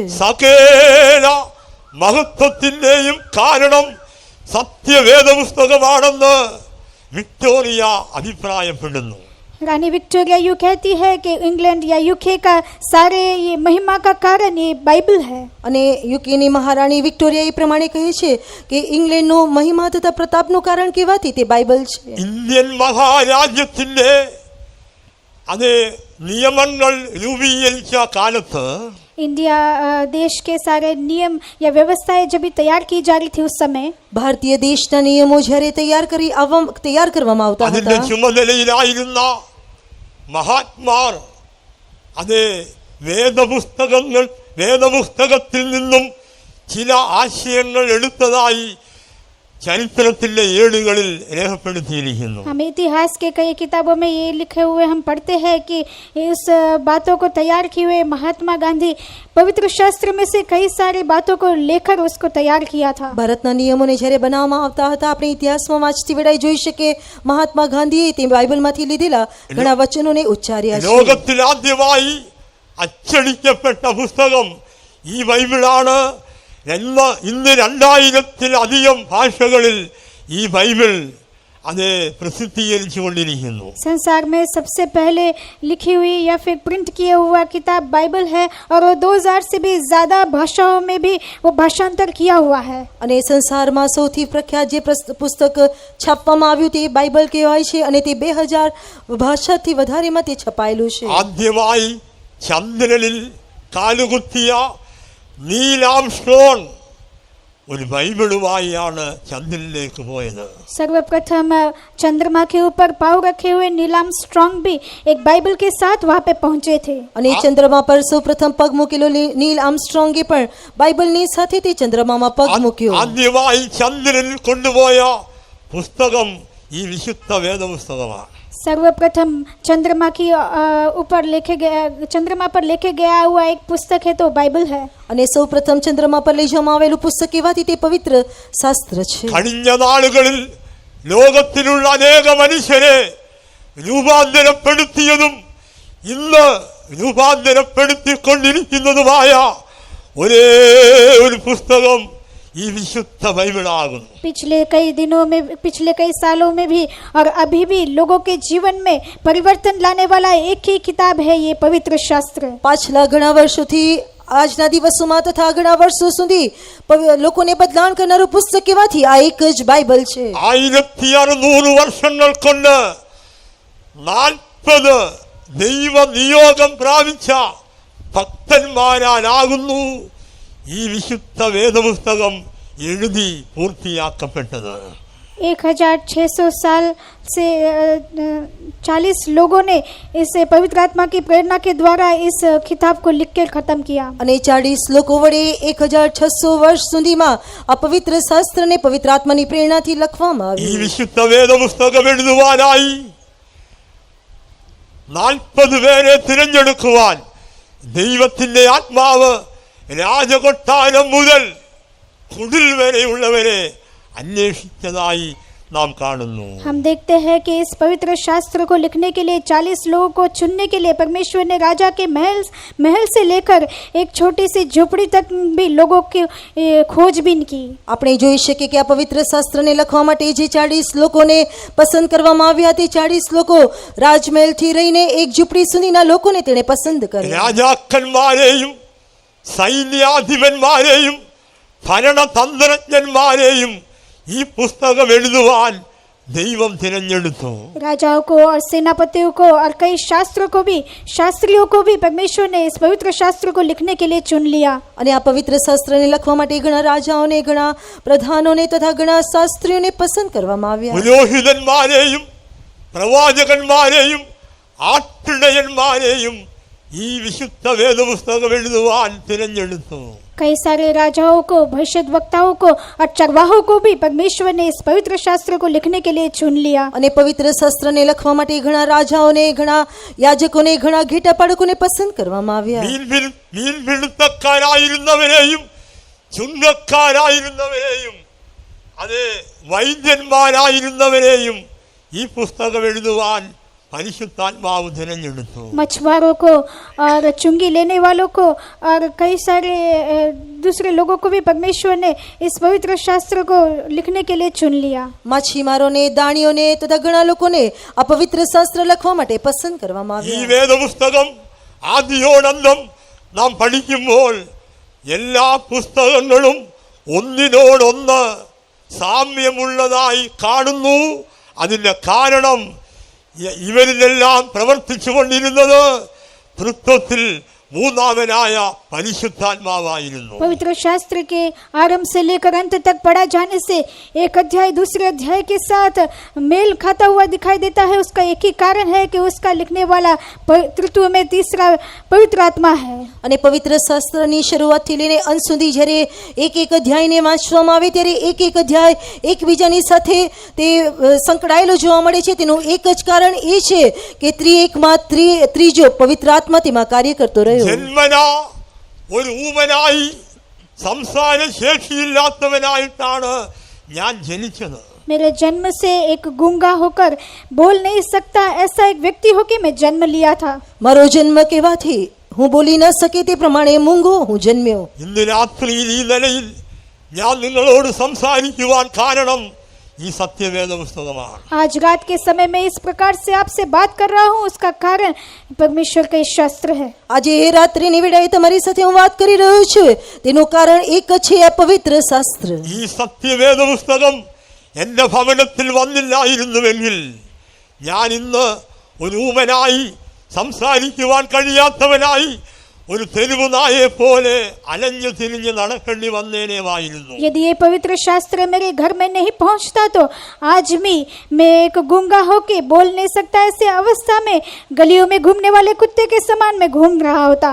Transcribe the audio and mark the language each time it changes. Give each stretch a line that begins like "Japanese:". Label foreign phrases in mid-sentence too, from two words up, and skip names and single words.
Malayalam: സകല മഹത്വത്തിന്റെയും കാരണം സത്യവേദ പുസ്തകമാണെന്ന് വിക്ടോറിയ അഭിപ്രായപ്പെടുന്നു.
Hindi: रानी विक्टोरिया यूँ कहती है कि इंग्लैंड या यूके का सारे ये महिमा का कारण ये बाइबल है.
Gujarati: અને યુકેની મહારાણી વિક્ટોરિયા એ પ્રમાણે કહે છે કે ઇંગ્લેન્ડનો મહિમા તથા પ્રતાપનું કારણ કહેવાથી તે બાઇબલ છે.
Malayalam: ഇന്ത്യൻ മഹാരാജ്യത്തിന്റെ അത് നിയമങ്ങൾ രൂപീകരിച്ച കാലത്ത്
Hindi: इंडिया देश के सारे नियम या व्यवस्थाएं जब भी तैयार की जा रही थी उस समय
Gujarati: ભારતીય દેશના નિયમો જ્યારે તૈયાર કરવામાં આવતા
Malayalam: അതിന്റെ
Gujarati: હતા
Malayalam: ചുമതലയിലായിരുന്ന മഹാത്മാർ അത് വേദപുസ്തകത്തിൽ നിന്നും ചില ആശയങ്ങൾ എടുത്തതായി ചരിത്രത്തിന്റെ ഏടുകളിൽ രേഖപ്പെടുത്തിയിരിക്കുന്നു.
Hindi: हम इतिहास के कई किताबों में ये लिखे हुए हम पढ़ते हैं कि उस बातों को तैयार किए हुए महात्मा गांधी पवित्र शास्त्र में से कई सारी बातों को लेकर उसको तैयार किया था.
Gujarati: ભારતના નિયમોને જ્યારે બનાવવામાં આવતા હતા આપણે ઇતિહાસમાં વાંચતી વેળાએ જોઈ શકીએ મહાત્મા ગાંધીએ તે બાઇબલમાંથી લીધેલા ઘણા વચનોને ઉચ્ચાર્યા છે.
Malayalam: ലോകത്തിൽ ആദ്യമായി അച്ചടിക്കപ്പെട്ട പുസ്തകം ഈ ബൈബിളാണ്. ഇന്ന് 2000-ത്തിലധികം ഭാഷകളിൽ ഈ ബൈബിൾ അത് പ്രസിദ്ധീകരിച്ചു കൊണ്ടിരിക്കുന്നു.
Hindi: संसार में सबसे पहले लिखी हुई या फिर प्रिंट किया हुआ किताब बाइबल है और वो 2000 से भी ज़्यादा भाषाओं में भी वो भाषांतर किया हुआ है.
Gujarati: અને સંસારમાં સૌથી પ્રખ્યાત જે પુસ્તક છાપવામાં આવ્યું તે બાઇબલ કહેવાય છે અને તે 2000 ભાષાથી વધારેમાં તે છપાયેલું છે.
Malayalam: ആദ്യമായി ചന്ദ്രനിൽ കാലുകുത്തിയ നീൽ ആംസ്ട്രോങ് ഒരു ബൈബിളുമായാണ് ചന്ദ്രനിലേക്ക് പോയത്.
Hindi: सर्वप्रथम चंद्रमा के ऊपर पाँव रखे हुए नील आर्मस्ट्रांग भी एक बाइबल के साथ वहाँ पे पहुंचे थे.
Gujarati: અને ચંદ્રમા પર સૌપ્રથમ પગ મૂકેલો નીલ આર્મસ્ટ્રોંગે પણ બાઇબલની સાથે તે ચંદ્રમામાં પગ મૂક્યો.
Malayalam: ആദ്യമായി ചന്ദ്രനിൽ കൊണ്ടുപോയ പുസ്തകം ഈ വിശുദ്ധ വേദപുസ്തകമാണ്.
Hindi: सर्वप्रथम चंद्रमा पर लेके गया हुआ एक पुस्तक है तो बाइबल है.
Gujarati: અને સૌપ્રથમ ચંદ્રમા પર લઈ જવામાં આવેલું પુસ્તક કહેવાથી તે પવિત્ર શાસ્ત્ર છે.
Malayalam: കഴിഞ്ഞ നാളുകളിൽ ലോകത്തിലുള്ള അനേക മനുഷ്യരെ രൂപാന്തരപ്പെടുത്തിയതും ഇന്ന് രൂപാന്തരപ്പെടുത്തിക്കൊണ്ടിരിക്കുന്നതുമായ ഒരേ ഒരു പുസ്തകം ഈ വിശുദ്ധ ബൈബിളാകുന്നു.
Hindi: पिछले कई सालों में भी और अभी भी लोगों के जीवन में परिवर्तन लाने वाला एक ही किताब है ये पवित्र शास्त्र.
Gujarati: પાછલા ઘણા વર્ષોથી આજના દિવસોમાં તથા ઘણા વર્ષો સુધી લોકોને બદલાણ કરનારું પુસ્તક કહેવાથી આ એક જ બાઇબલ છે.
Malayalam: 1600 വർഷങ്ങൾ കൊണ്ട് 40 ദൈവ നിയോഗം പ്രാപിച്ച ഭക്തന്മാരാലാകുന്നു ഈ വിശുദ്ധ വേദപുസ്തകം എഴുതി പൂർത്തിയാക്കപ്പെട്ടത്.
Hindi: 1600 साल से 40 लोगों ने इस पवित्र आत्मा की प्रेरणा के द्वारा इस किताब को लिख कर खत्म किया.
Gujarati: અને 40 લોકો વડે 1600 વર્ષ સુધીમાં આ પવિત્ર શાસ્ત્રને પવિત્ર આત્માની પ્રેરણાથી લખવામાં
Malayalam: ഈ
Gujarati: આવ્યું.
Malayalam: വിശുദ്ധ വേദപുസ്തകം എഴുതുവാനായി 40 പേരെ തിരഞ്ഞെടുക്കുവാൻ ദൈവത്തിന്റെ ആത്മാവ് രാജകൊട്ടാരം മുതൽ കുടിൽ വരെയുള്ളവരെ അന്വേഷിച്ചതായി നാം കാണുന്നു.
Hindi: हम देखते हैं कि इस पवित्र शास्त्र को लिखने के लिए 40 लोगों को चुनने के लिए परमेश्वर ने राजा के महल से लेकर एक छोटी सी झोपड़ी तक भी लोगों की खोजबीन की.
Gujarati: આપણે જોઈ શકીએ કે આ પવિત્ર શાસ્ત્રને લખવા માટે જે 40 લોકોને પસંદ કરવામાં આવ્યા તે 40 લોકો રાજમહેલથી રહીને એક ઝૂંપડી સુધીના લોકોને તેણે પસંદ કર્યા.
Malayalam: രാജാക്കന്മാരെയും സൈന്യാധിപന്മാരെയും ഭരണതന്ത്രജ്ഞന്മാരെയും ഈ പുസ്തകം എഴുതുവാൻ ദൈവം തിരഞ്ഞെടുത്തു.
Hindi: राजाओं को और सेनापतियों को और कई शास्त्रियों को भी परमेश्वर ने इस पवित्र शास्त्र को लिखने के लिए चुन लिया.
Gujarati: અને આ પવિત્ર શાસ્ત્રને લખવા માટે ઘણા રાજાઓને ઘણા પ્રધાનોને તથા ઘણા શાસ્ત્રીઓને પસંદ કરવામાં આવ્યા.
Malayalam: പുരോഹിതന്മാരെയും പ്രവാചകന്മാരെയും ആട്ടിടയന്മാരെയും ഈ വിശുദ്ധ വേദപുസ്തകം എഴുതുവാൻ തിരഞ്ഞെടുത്തു.
Hindi: कई सारे राजाओं को भविष्यद्वक्ताओं को और चरवाहों को भी परमेश्वर ने इस पवित्र शास्त्र को लिखने के लिए चुन लिया.
Gujarati: અને પવિત્ર શાસ્ત્રને લખવા માટે ઘણા રાજાઓને ઘણા યાજકોને ઘણા ઘેટાપાળકોને પસંદ કરવામાં આવ્યા.
Malayalam: മീൻപിടുത്തക്കാരായിരുന്നവരെയും ചുങ്കക്കാരായിരുന്നവരെയും അത് വൈദ്യന്മാരായിരുന്നവരെയും ഈ പുസ്തകം എഴുതുവാൻ പരിശുദ്ധാത്മാവ് തിരഞ്ഞെടുത്തു.
Hindi: मछुआरों को और चुंगी लेने वालों को और कई सारे दूसरे लोगों को भी परमेश्वर ने इस पवित्र शास्त्र को लिखने के लिए चुन लिया.
Gujarati: માછીમારોને દાણીઓને તથા ઘણા લોકોને આ પવિત્ર શાસ્ત્ર લખવા માટે પસંદ કરવામાં
Malayalam: ഈ
Gujarati: આવ્યા.
Malayalam: വേദപുസ്തകം ആദ്യോടന്തം നാം പഠിക്കുമ്പോൾ എല്ലാ പുസ്തകങ്ങളും ഒന്നിനോടൊന്ന് സാമ്യമുള്ളതായി കാണുന്നു. അതിൻ്റെ കാരണം ഇവരിലെല്ലാം പ്രവർത്തിച്ചു കൊണ്ടിരുന്നത് തൃത്വത്തിൽ മൂന്നാമനായ പരിശുദ്ധാത്മാവായിരുന്നു.
Hindi: पवित्र शास्त्र के आरंभ से लेकर अंत तक पढ़ा जाने से एक अध्याय दूसरे अध्याय के साथ मेल खाता हुआ दिखाई देता है. उसका एक ही कारण है कि उसका लिखने वाला तृत्व में तीसरा पवित्र आत्मा है.
Gujarati: અને પવિત્ર શાસ્ત્રની શરૂઆતથી લઈને અંત સુધી જ્યારે એક એક અધ્યાયને વાંચવામાં આવે ત્યારે એક એક અધ્યાય એકબીજાની સાથે તે સંકળાયેલો જોવા મળે છે. તેનું એક જ કારણ એ છે કે ત્રિએકમાં ત્રીજો પવિત્ર આત્મા તેમાં કાર્ય કરતો રહ્યો.
Malayalam: ജന്മന ഒരു ഊമനായി സംസാര ശേഷിയില്ലാത്തവനായിട്ടാണ് ഞാൻ ജനിച്ചത്.
Hindi: मेरे जन्म से एक गूंगा होकर बोल नहीं सकता ऐसा एक व्यक्ति हो के मैं जन्म लिया था.
Gujarati: મારો જન્મ કહેવાથી હું બોલી ન શકે તે પ્રમાણે મૂંગો હું જન્મ્યો.
Malayalam: ഇന്ന് രാത്രിയിൽ ഈ നിലയിൽ ഞാൻ നിങ്ങളോട് സംസാരിക്കുവാൻ കാരണം ഈ സത്യവേദ പുസ്തകമാണ്.
Hindi: आज रात के समय में इस प्रकार से आपसे बात कर रहा हूँ, उसका कारण परमेश्वर का ये शास्त्र है.
Gujarati: આજે એ રાત્રિની વેળાએ તમારી સાથે હું વાત કરી રહ્યો છું, તેનું કારણ એક જ છે, આ પવિત્ર શાસ્ત્ર.
Malayalam: ഈ സത്യവേദ പുസ്തകം എൻ്റെ ഭവനത്തിൽ വന്നില്ലായിരുന്നുവെങ്കിൽ ഞാൻ ഇന്ന് ഒരു ഊമനായി, സംസാരിക്കുവാൻ കഴിയാത്തവനായി, ഒരു തെരുവ് നായെ പോലെ അലഞ്ഞു തിരിഞ്ഞ് നടക്കേണ്ടി വന്നേനേമായിരുന്നു.
Hindi: यदि ये पवित्र शास्त्र मेरे घर में नहीं पहुंचता तो आज भी मैं एक गूंगा होके बोल नहीं सकता, ऐसे अवस्था में गलियों में घूमने वाले कुत्ते के समान मैं घूम रहा होता.